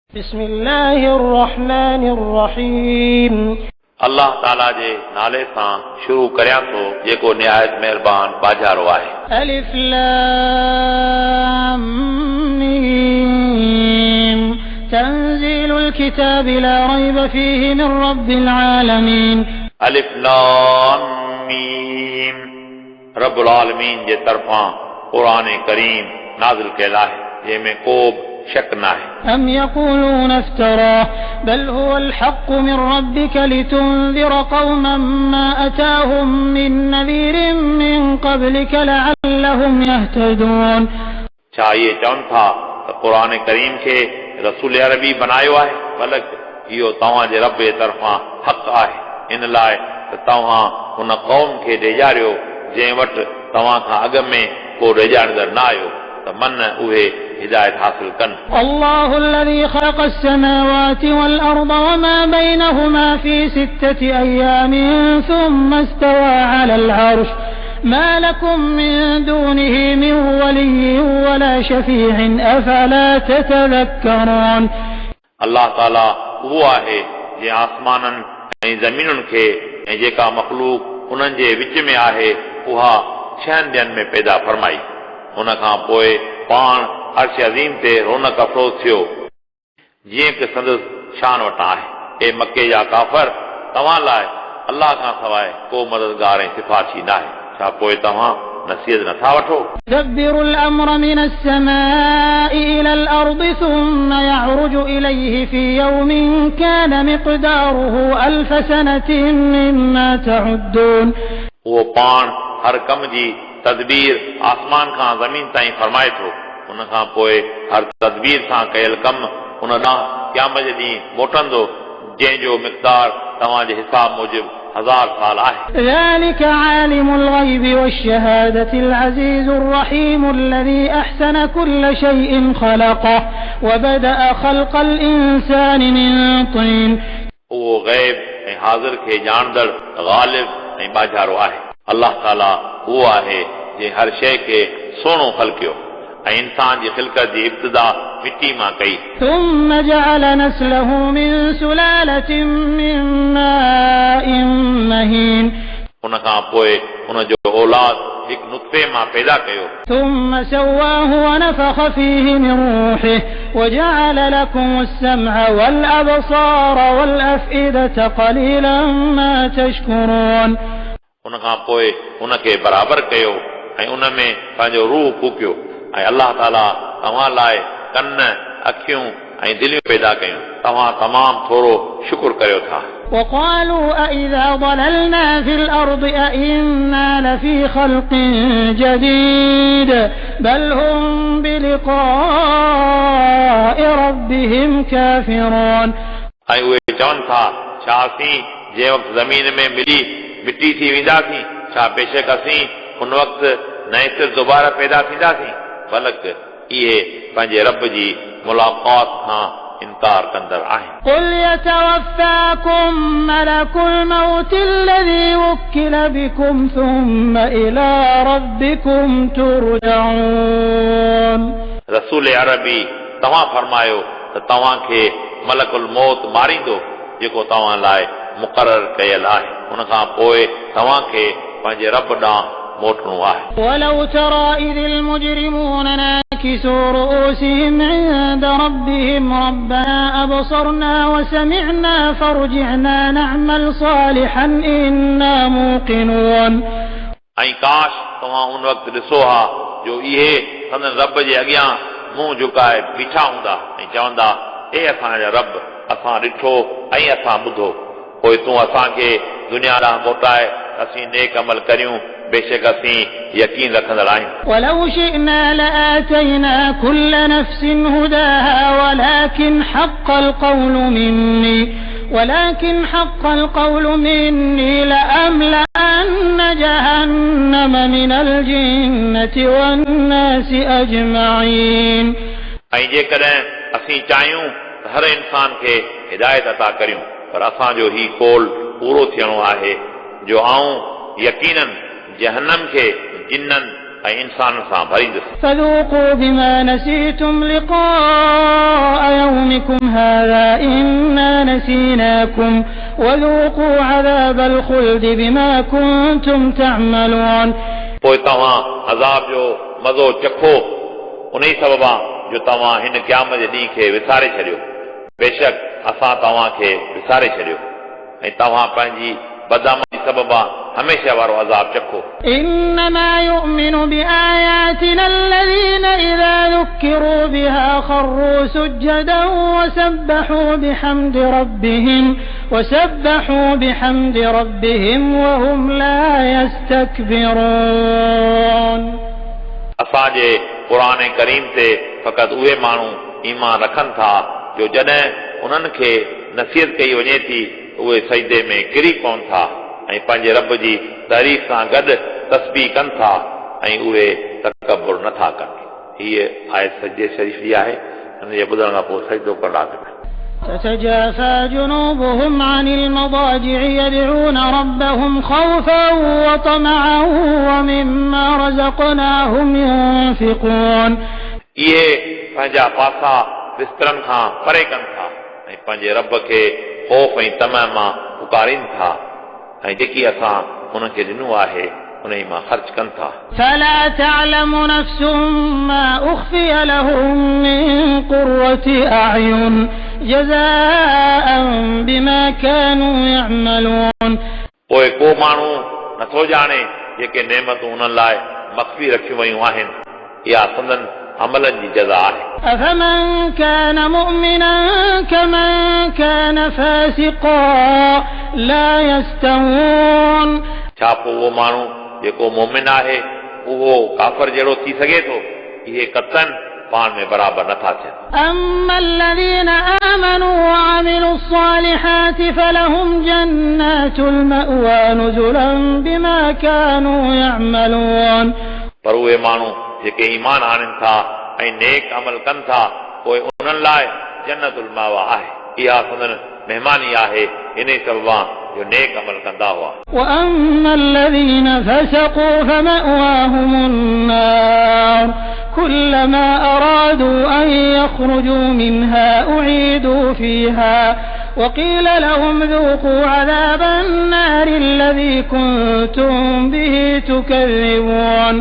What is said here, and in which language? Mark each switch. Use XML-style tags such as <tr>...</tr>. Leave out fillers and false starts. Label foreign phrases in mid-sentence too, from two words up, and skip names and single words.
<ar>بسم الله الرحمن الرحيم</ar> <sd>अल्लाह ताला जे नाले सां शुरू करियां थो जेको निहायत महिरबान बाजारो आहे।</sd> <ar>الم تنزيل الكتاب لا ريب فيه من رب العالمين. الم رب العالمين</ar> <sd>जे तरफां क़ुरान करीम नाज़िल कयल आहे जंहिंमें को शक न आहे।</sd> <ar>أم يقولون افتراه بل هو الحق من ربك لتنذر قوما ما أتاهم من نذير من قبلك لعلهم يهتدون।</ar> <sd>छा इहे चवनि था त क़ुरान करीम खे रसूल अरबी बनायो आहे बल्कि इहो तव्हां जे रब जे तरफ़ां हक़ आहे इन लाइ त तव्हां हुन क़ौम खे ॾेजारियो जंहिं वटि तव्हां खां अॻु में को ॾेजारींदड़ न आयो त मन उहे हिदायत हासिल कनि।</sd> <ar>الله الذي خلق السماوات والأرض وما بينهما في 6 أيام ثم استوى على العرش ما لكم من دونه من ولي ولا شفيع أفلا تتذكرون।</ar> <sd>अल्लाह ताला उहो आहे जे आसमाननि ऐं ज़मीनुनि खे ऐं जेका मख़लूक उन्हनि जे विच में आहे उहा 6 ॾींहनि में पैदा फरमाई। उन खां पोइ पाण अर्श अज़ीम ते रौनक अफ़रोज़ थियो जीअं कि संदसि शान वटां आहे। ए मके जा काफ़र तव्हां लाइ अल्लाह खां सवाइ को मददगार ऐं सिफ़ारिशी न आहे। छा पोइ तव्हां नसीहत नथा वठो।</sd> <ar>يدبر الأمر من السماء إلى الأرض ثم يعرج إليه في يوم كان مقداره 1000 سنة مما تعدون।</ar> <sd>उहो पाण हर कम जी तदबीर आसमान खां ज़मीन ताईं फरमाए थो। उन खां पोइ हर तदबीर सां कयल कम उन ॾांहुं क़यामत जे ॾींहुं मोटंदो जंहिंजो मिक़दार तव्हांजे हिसाब मूजिब 1000 साल आहे।</sd> <ar>ذلك عالم الغيب والشهادة العزيز الرحيم الذي أحسن كل شيء خلقه وبدأ خلق الإنسان من طين।</ar> <sd>उहो ग़ैब ऐं हाज़िर खे ॼाणदड़ ग़ालिब ऐं बाजारो आहे। अल्लाह ताला उहो आहे जे हर शइ खे सोनो ख़लक़ियो ऐं इंसान जी ख़िलक़त जी इब्तिदा मिट्टी मां कई।</sd> <ar>ثم جعل نسله من سلالة من ماء مهين।</ar> <sd>उन खां पोइ उन जो औलाद हिकु नुत्फ़े मां पैदा कयो।</sd> <ar>ثم سواه ونفخ فيه من روحه وجعل لكم السمع والأبصار والأفئدة قليلا ما تشكرون।</ar> <sd>उन खां पोइ उन खे बराबर कयो ऐं उन में पंहिंजो रूह फूकियो ऐं अल्लाह ताला तव्हां लाइ कन अखियूं ऐं दिलियूं पैदा कयूं। तव्हां तमामु थोरो शुक्र करियो था।</sd> <ar>وقالوا أإذا ضللنا في الأرض أإنا لفي خلق جديد بل هم بلقاء ربهم كافرون।</ar> <sd>ऐं उहे चवनि था छा असीं जंहिं वक़्तु ज़मीन में मिली मिट्टी थी वेंदासीं छा बेशक असीं उन वक़्तु नए सिर दुबारा पैदा थींदासीं बल्कि इहे पंहिंजे रब जी मुलाक़ात खां इनकार कंदड़ आहिनि।</sd> <ar>قل يتوفاكم ملك الموت الذي وكل بكم ثم إلى ربكم ترجعون।</ar> <sd>रसूल अरबी तव्हां फरमायो त तव्हां खे मलकुल मौत मारींदो जेको तव्हां लाइ मुक़रर कयल आहे। उन खां पोइ तव्हां खे पंहिंजे रब ॾांहुं मोटणो आहे।</sd> <ar>ولو ترى إذ المجرمون ناكسوا رؤوسهم عند ربهم ربنا أبصرنا وسمعنا فارجعنا نعمل صالحا إنا موقنون।</ar> <sd>ऐं काश तव्हां उन वक़्तु ॾिसो हा जो इहे संदन रब जे अॻियां मुंहुं झुकाए बीठा हूंदा ऐं चवंदा हे असांजा रब असां ॾिठो ऐं असां ॿुधो पोइ तूं असांखे दुनिया ॾांहुं मोटाए असीं नेक अमल करियूं बेशक असीं यकीन रखंदड़ आहियूं।</sd> <ar>ولو شئنا لآتينا كل نفس هداها ولكن حق القول مني لأملأن جهنم من الجنة والناس أجمعين।</ar> <sd>ऐं जेकॾहिं असीं चाहियूं त हर इंसान खे हिदायत अता करियूं पर असांजो ही कौल पूरो थियणो आहे जो आऊं यकीनन जहन्नम खे जिन्ननि ऐं इंसान सां भरींदुसि</sd> <ar>فذوقوا بما نسيتم لقاء يومكم هذا إنا نسيناكم وذوقوا عذاب الخلد بما كنتم تعملون</ar> <sd>पोइ तव्हां अज़ाब जो मज़ो चखो उन ई सबबा जो तव्हां हिन क़यामत जे ॾींहं खे विसारे छॾियो बेशक असां तव्हांखे विसारे छॾियो ऐं तव्हां पंहिंजी बदअमली सबबा हमेशा वारो अज़ाब चखो</sd> <ar>إنما يؤمن بآياتنا الذين إذا ذكروا بها خروا سجدا وسبحوا بحمد ربهم وهم لا يستكبرون</ar> <sd>असांजे क़ुरान करीम ते फ़क़ति उहे माण्हू ईमान रखनि था जो जॾहिं उन्हनि खे नसीहत कई वञे थी उहे सजदे में किरी पवनि था ऐं पंहिंजे रब जी तारीफ़ सां गॾु तस्बीह कनि था ऐं उहे तकबुर नथा कनि हीअ आयत सजदे शरीफ़ जी आहे हिन जे ॿुधण खां पोइ सजदो करणु लाज़िम आहे</sd> <ar>تتجافى جنوبهم عن المضاجع يدعون ربهم خوفا وطمعا ومما رزقناهم ينفقون</ar> <sd>इहे पंहिंजा पासा बिस्तरनि खां परे कनि था ऐं पंहिंजे रब खे ख़ौफ़ ऐं तमह मां पुकारीनि था ऐं जेकी असां हुनखे ॾिनो आहे उन ई मां ख़र्च कनि था</sd> <ar>فلا تعلم نفس ما أخفي لهم من قرة أعين جزاء بما كانوا يعملون</ar> <sd>पोइ को माण्हू नथो ॼाणे जेके नेमतूं उन्हनि लाइ मख़फ़ी रखियूं वयूं आहिनि इहा संदन अमलनि जी जज़ा आहे</sd> <ar>أفمن كان مؤمنا كمن كان فاسقا لا يستوون</ar> <sd>छा पोइ उहो माण्हू जेको मोमिन आहे उहो काफ़र जहिड़ो थी सघे थो इहे कतन पाण में बराबर नथा थियनि</sd> <ar>أما الذين آمنوا وعملوا الصالحات فلهم جنات المأوى نزلا بما كانوا يعملون</ar> <sd>पर उहे माण्हू जेके ईमान आणनि था ऐं नेक अमल कनि था पोइ उन्हनि लाइ जन्नतुल मावा आहे इहा संदन महिमानी आहे इन सबबा जो नेक अमल कंदा हुआ</sd> <ar>وأما الذين فسقوا فمأواهم النار كلما أرادوا أن يخرجوا منها أعيدوا فيها وقيل لهم ذوقوا عذاب النار الذي كنتم به تكذبون</ar>